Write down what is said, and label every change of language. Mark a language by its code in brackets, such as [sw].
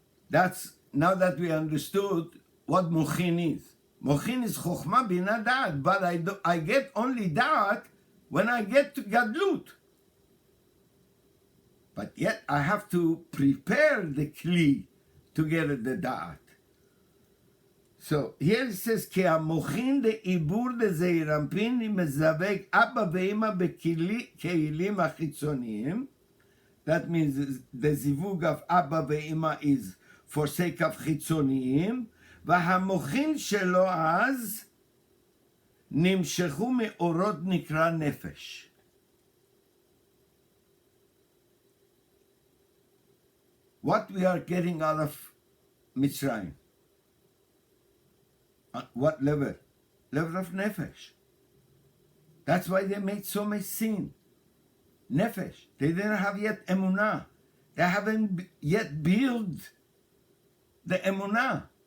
[en] That's, now that we understood what mochin is. Mochin is chokhmah bina da'at, but I get only da'at when I get to gadlut. But yet I have to prepare the kli to get the da'at. So here it says, [he] כי המוחין לעיבור דזעיר אנפין מזווג אבא ואמא בכלים החיצוניים. [en] That means the zivug of אבא ואמא is for sake of [he] חיצוניים, והמוחין שלו אז נמשכו מאורות נקרא נפש. [en] What we are getting out of Mitzrayim? At what level? Level of nefesh. That's why they made so much sin. Nefesh. They didn't have yet emunah. They haven't yet built the emunah.